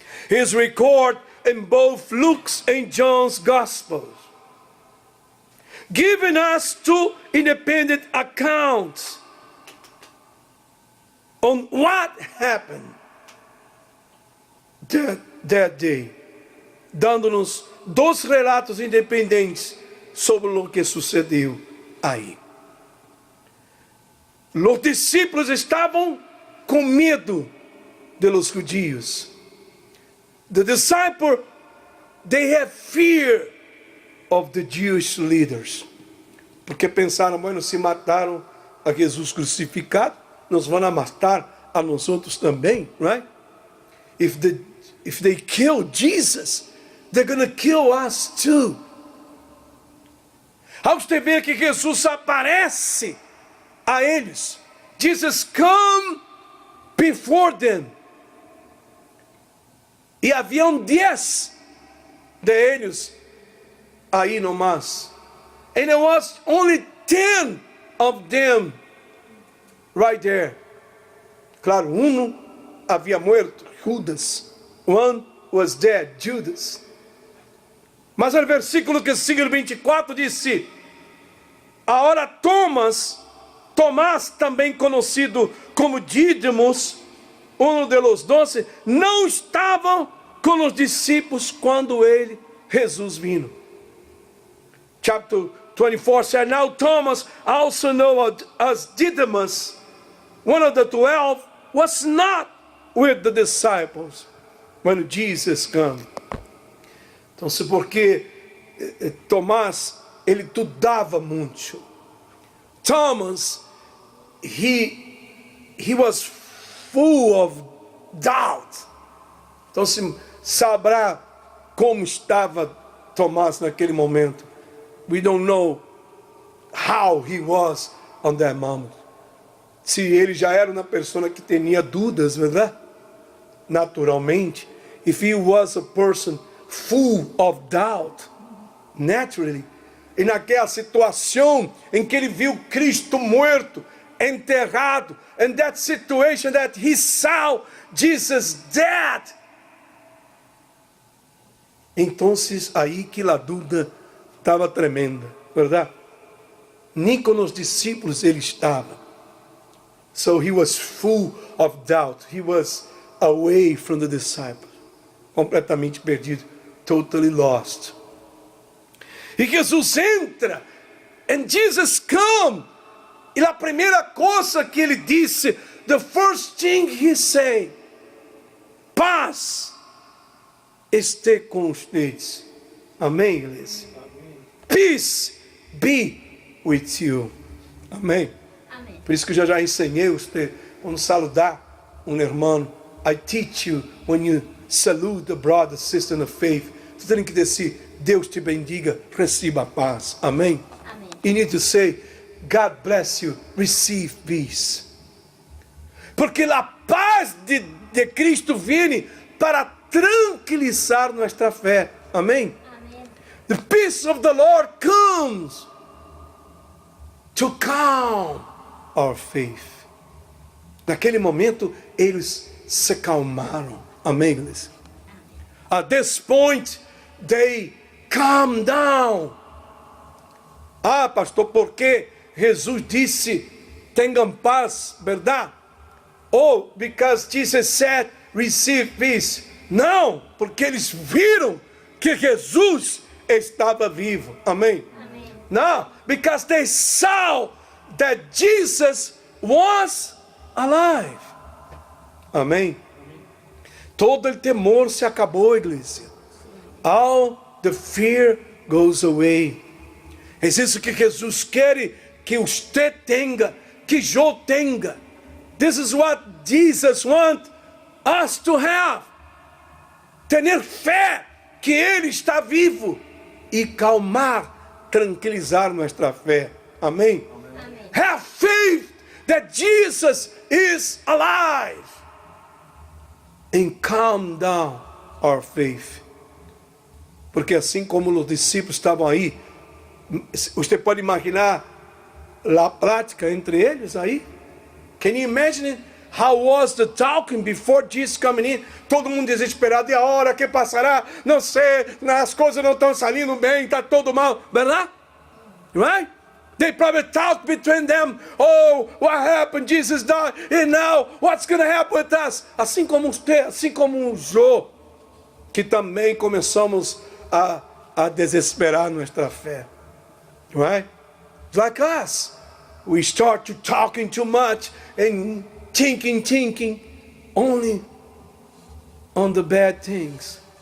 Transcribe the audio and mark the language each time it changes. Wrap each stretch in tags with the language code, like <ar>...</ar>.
<en>Is recorded in both Luke's and John's Gospels, giving us two independent accounts on what happened that day,</en> <pt>dando-nos dois relatos independentes sobre o que sucedeu aí. Os discípulos estavam com medo</pt> <es>de los judíos.</es> <en>The disciples, they have fear of the Jewish leaders.</en> <pt>Porque pensaram, bueno, se mataram a Jesus crucificado, nos vão matar a nós outros também, right?</pt> <en>If they kill Jesus, they're going to kill us too.</en> <pt>Ao você ver que Jesus aparece a eles,</pt> <en>Jesus come before them.</en> <pt>E haviam 10 deles aí no mas.</pt> <en>And there was only 10 of them right there.</en> <pt>Claro, havia muerto, Judas.</pt> <en>One was dead, Judas.</en> <pt>Mas o versículo que sigue o 24 disse: agora Tomás também conhecido como Dídimos,</pt> <es>de los 12,</es> <pt>não estavam com os discípulos quando Jesus vino.</pt> <en>Chapter 24 said, now Thomas, also known as Didymus, one of the 12, was not with the disciples when Jesus came.</en> <pt>Então, porque Tomás, ele dudava muito. Thomas, he was full of doubt. Então se saberá como estava Tomás naquele momento.</pt> <en>We don't know how he was on that moment.</en> <pt>Se ele já era uma pessoa que tinha dúvidas, verdade?</pt> <en>Naturalmente, if he was a person full of doubt, naturally,</en> <pt>e naquela situação em que ele viu Cristo morto, enterrado,</pt> <en>and that situation that he saw Jesus dead,</en> <pt>Entonces aí que a dúvida estava tremenda, verdade? Nem com os discípulos ele estava.</pt> <en>So he was full of doubt. He was away from the disciples.</en> <pt>Completamente perdido.</pt> <en>Totally lost.</en> <pt>E Jesus entra.</pt> <en>And Jesus come.</en> <pt>E a primeira coisa que ele disse,</pt> <en>the first thing he said,</en> <pt>paz esteja com vocês. Amém, igreja?</pt> <en>Peace be with you.</en> <pt>Amém. Amém. Por isso que eu já ensinei você, quando saludar um irmão,</pt> <en>I teach you, when you salute the brother, sister in the faith,</en> <pt>você tem que dizer, Deus te bendiga, receba a paz. Amém. Amém.</pt> <en>You need to say, God bless you, receive peace.</en> <pt>Porque a paz de Cristo vem para tranquilizar nossa fé. Amém? Amém.</pt> <en>The peace of the Lord comes to calm our faith.</en> <pt>Naquele momento, eles se calmaram. Amém, igreja?</pt> <en>At this point, they calm down.</en> <pt>Ah, pastor, por que Jesus disse, tenham paz, verdade?</pt> <en>Oh, because Jesus said, receive peace.</en> <pt>Não, porque eles viram que Jesus estava vivo. Amém? Amém.</pt> <en>No, because they saw that Jesus was alive.</en> <pt>Amém? Todo o temor se acabou, igreja.</pt> <en>All the fear goes away.</en> <pt>É isso que Jesus quer que você tenha, que eu tenha.</pt> <en>This is what Jesus wants us to have.</en> <pt>Ter fé que Ele está vivo e calmar, tranquilizar nossa fé. Amém? Amém.</pt> <en>Have faith that Jesus is alive. And calm down our faith.</en> <pt>Porque assim como os discípulos estavam aí, você pode imaginar a prática entre eles aí?</pt> <en>Can you imagine how was the talking before Jesus coming in?</en> <pt>Todo mundo desesperado, e a hora que passará? Não sei, as coisas não estão saindo bem, está tudo mal, verdade?</pt> <en>Right? They probably talked between them, oh, what happened? Jesus died, and now what's going to happen with us?</en> <pt>Assim como você, assim como eu, que também começamos a desesperar nossa fé.</pt> <en>Right? Like us. We start to talking too much and thinking only on the bad things.</en>